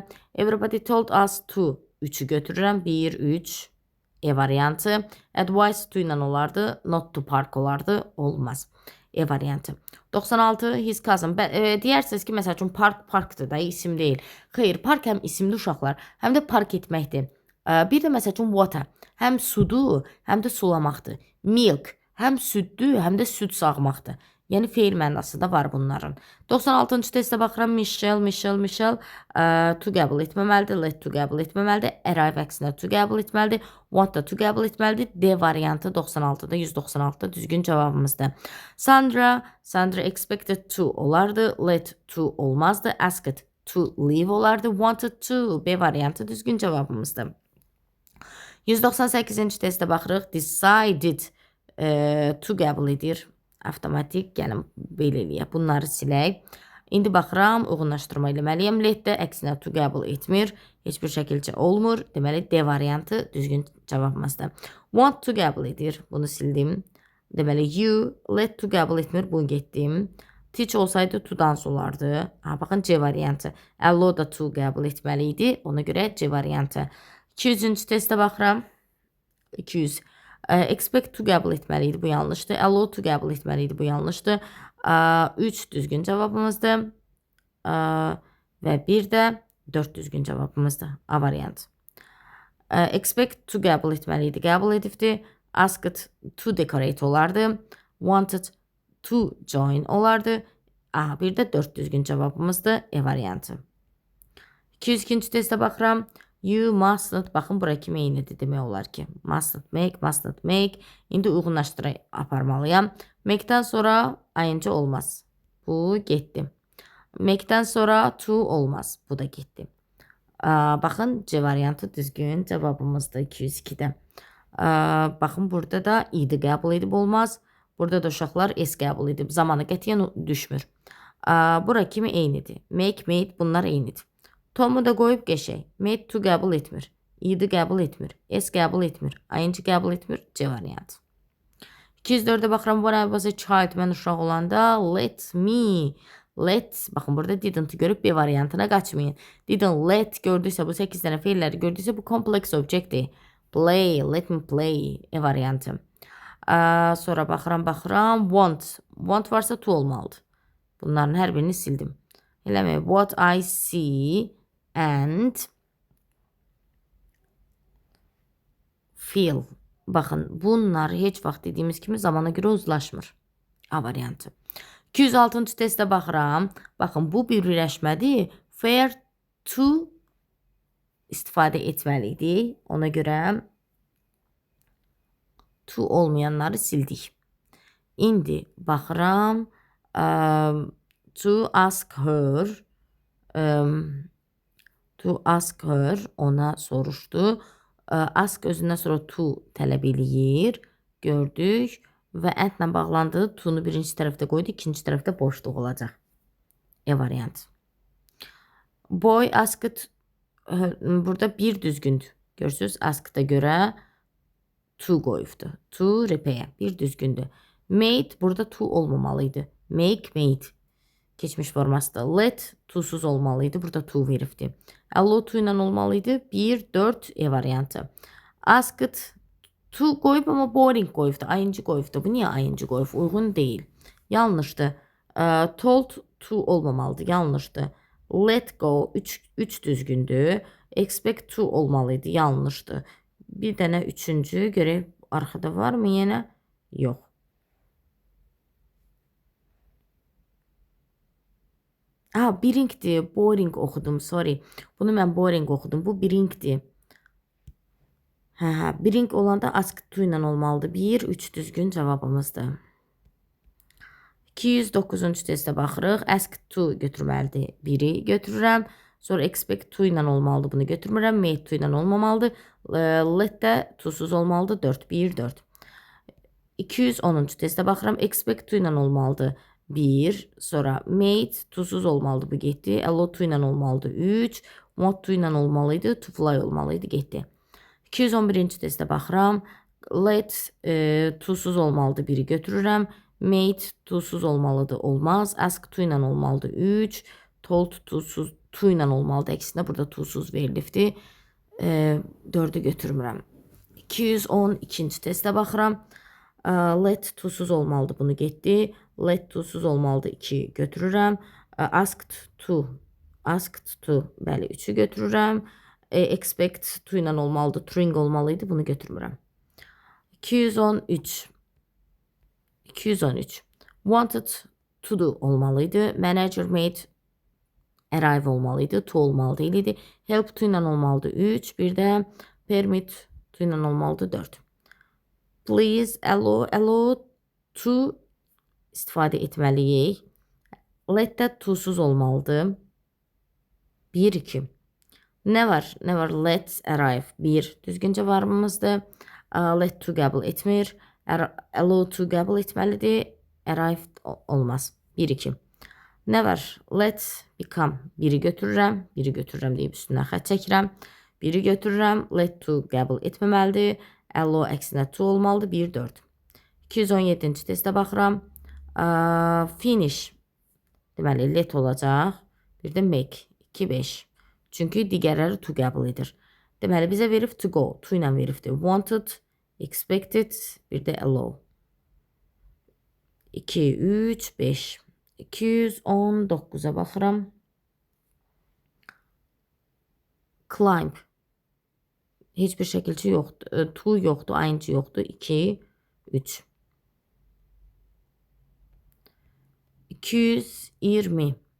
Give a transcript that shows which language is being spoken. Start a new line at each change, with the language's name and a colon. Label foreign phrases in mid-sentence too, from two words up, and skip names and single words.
English: Everybody told us to.
Azerbaijani: 3'ü götürürəm. 1, 3. E variantı.
English: Advice to
Azerbaijani: ilə olardı.
English: Not to park
Azerbaijani: olardı. Olmaz. E variantı. 96
English: his cousin.
Azerbaijani: Deyirsiniz ki, məsəl üçün parkdır da, isim deyil. Xeyr, park həm isimli uşaqlar, həm də park etməkdir. Bir də məsəl üçün water. Həm sudur, həm də sulamaqdır. Milk. Həm süddür, həm də süd sağmaqdır. Yəni feil mənası da var bunların. 96-cı testə baxıram. Michelle to qəbul etməməlidir.
English: Let to
Azerbaijani: qəbul etməməlidir. Arrive əksinə to qəbul etməlidir. Want da to qəbul etməlidir. D variantı 96-da 196-da düzgün cavabımızdır. Sandra
English: expected to
Azerbaijani: olardı.
English: Let to
Azerbaijani: olmazdı.
English: Asked to leave
Azerbaijani: olardı.
English: Wanted to
Azerbaijani: B variantı düzgün cavabımızdır. 198-ci testə baxırıq.
English: Decided to
Azerbaijani: qəbul edir. Avtomatik, gəlin belə eləyək. Bunları silək. İndi baxıram, uyğunlaşdırma eləməliyəm. Let də əksinə to qəbul etmir. Heç bir şəkildə olmur. Deməli, D variantı düzgün cavabımızdır.
English: Want to
Azerbaijani: qəbul edir. Bunu sildim. Deməli,
English: you, let to
Azerbaijani: qəbul etmir. Bunu getdim. Teach olsaydı
English: to dance
Azerbaijani: olardı. Baxın, C variantı. Allow da to qəbul etməli idi. Ona görə C variantı. 200-cü testə baxıram. 200.
English: Expect to
Azerbaijani: qəbul etməli idi, bu yanlışdır.
English: Allow to
Azerbaijani: qəbul etməli idi, bu yanlışdır. 3 düzgün cavabımızdır. Və bir də 4 düzgün cavabımızdır. A variantı.
English: Expect to
Azerbaijani: qəbul etməli idi, qəbul edibdir.
English: Asked to decorate olardı. Wanted to join olardı.
Azerbaijani: Bir də 4 düzgün cavabımızdır. E variantı. 202-ci testə baxıram.
English: You mustn't,
Azerbaijani: baxın bura kimi eynidir demək olar ki.
English: Mustn't make.
Azerbaijani: İndi uyğunlaşdıra aparmalıyam. Make'dən sonra ing olmaz. Bu getdi. Make'dən sonra to olmaz. Bu da getdi. Baxın C variantı düzgün cavabımızda 202-də. Baxın burada da id qəbul edib olmaz. Burada da uşaqlar s qəbul edib. Zamanı qətiyyən düşmür. Bura kimi eynidir.
English: Make, made
Azerbaijani: bunlar eynidir. Tom'u da qoyub qəşək.
English: Made to
Azerbaijani: qəbul etmir. İdi qəbul etmir. S qəbul etmir. ing qəbul etmir. C variantı. 204-də baxıram.
English: When I was a child,
Azerbaijani: mən uşaq olanda let me. Baxın burada didn't görüb B variantına qaçmayın.
English: Didn't let
Azerbaijani: gördüysə, bu 8 dənə feilləri gördüysə, bu
English: complex objectdir. Play, let me play.
Azerbaijani: E variantı. Sonra baxıram. Want varsa to olmalıdır. Bunların hər birini sildim. Eləmək.
English: What I see and feel.
Azerbaijani: Baxın, bunlar heç vaxt dediyimiz kimi zamana görə uzlaşmır. A variantı. 206-cı testə baxıram. Baxın, bu bir birləşmədir.
English: Fair to
Azerbaijani: istifadə etməliydik. Ona görə to olmayanları sildik. İndi baxıram.
English: To ask her,
Azerbaijani: ona soruşdu. Ask özündən sonra to tələb eləyir. Gördük. Və endlə bağlandı. To'nu birinci tərəfdə qoydu. İkinci tərəfdə boşluq olacaq. E variantı.
English: Boy asked
Azerbaijani: burada bir düzgündür. Görürsünüz, asked'a görə to qoyubdu.
English: To repair.
Azerbaijani: Bir düzgündür. Made burada to olmamalıydı.
English: Make, made.
Azerbaijani: Keçmiş formasında. Let to'suz olmalıydı. Burada to veribdi.
English: Allow to
Azerbaijani: ilə olmalıydı. 1, 4 E variantı.
English: Asked to
Azerbaijani: qoyub amma boring qoyubdu. ing qoyubdu. Bu niyə ing qoyub? Uyğun deyil. Yanlışdı.
English: Told to
Azerbaijani: olmamalıdır. Yanlışdı.
English: Let go
Azerbaijani: 3 düzgündür.
English: Expect to
Azerbaijani: olmalıydı. Yanlışdı. Bir dənə üçüncü görək arxada var mı yenə? Yox. Bring'dir. Boring oxudum, sorry. Bunu mən boring oxudum. Bu bring'dir. Bring olanda
English: ask to
Azerbaijani: ilə olmalıdır. 1, 3 düzgün cavabımızdır. 209-cu testə baxırıq.
English: Ask to
Azerbaijani: götürməlidir. 1-i götürürəm. Sonra
English: expect to
Azerbaijani: ilə olmalıdır. Bunu götürmürəm.
English: Made to
Azerbaijani: ilə olmamalıdır. Let də to-suz olmalıdır. 4, 1, 4. 210-cu testə baxıram.
English: Expect to
Azerbaijani: ilə olmalıdır. 1, sonra made to-suz olmalıdır. Bu getdi.
English: Allow to
Azerbaijani: ilə olmalıdır. 3,
English: want to
Azerbaijani: ilə olmalıydı.
English: To fly
Azerbaijani: olmalıydı. Getdi. 211-ci testə baxıram. Let to-suz olmalıdır. 1-i götürürəm. Made to-suz olmalıdır. Olmaz.
English: Ask to
Azerbaijani: ilə olmalıdır. 3, told to-suz to ilə olmalıdır. Əksinə burada to-suz verilibdir. 4-ü götürmürəm. 212-ci testə baxıram. Let to-suz olmalıdır. Bunu getdi. Let to-suz olmalıdır. 2 götürürəm.
English: Asked to,
Azerbaijani: bəli, 3-ü götürürəm.
English: Expect to
Azerbaijani: ilə olmalıdır. Tring olmalıydı. Bunu götürmürəm. 213.
English: Wanted to do olmalıydı. Manager made arrive
Azerbaijani: olmalıydı. To
Turkish: olmalı değildi.
English: Help to
Azerbaijani: ilə olmalıdır. 3. Bir də
English: permit to
Azerbaijani: ilə olmalıdır. 4.
English: Please allow to
Azerbaijani: istifadə etməliyik. Let də to-suz olmalıdır. 1, 2. Nə var?
English: Let arrive.
Azerbaijani: 1. Düzgün cavabımızdır.
English: Let to
Azerbaijani: qəbul etmir.
English: Allow to
Azerbaijani: qəbul etməlidir. Arrive olmaz. 1, 2. Nə var?
English: Let become.
Azerbaijani: 1-i götürürəm. 1-i götürürəm deyib üstündən xət çəkirəm. 1-i götürürəm.
English: Let to
Azerbaijani: qəbul etməməlidir. Allow əksinə to olmalıdır. 1, 4. 217-ci testə baxıram. Finish. Deməli, let olacaq. Bir də make. 2, 5. Çünki digərləri to qəbul edir. Deməli, bizə verib
English: to go.
Azerbaijani: To ilə veribdir.
English: Wanted, expected,
Azerbaijani: bir də allow. 2, 3, 5. 219-a baxıram. Climb. Heç bir şəkilçi yoxdur. To yoxdur, ing yoxdur. 2, 3. 220.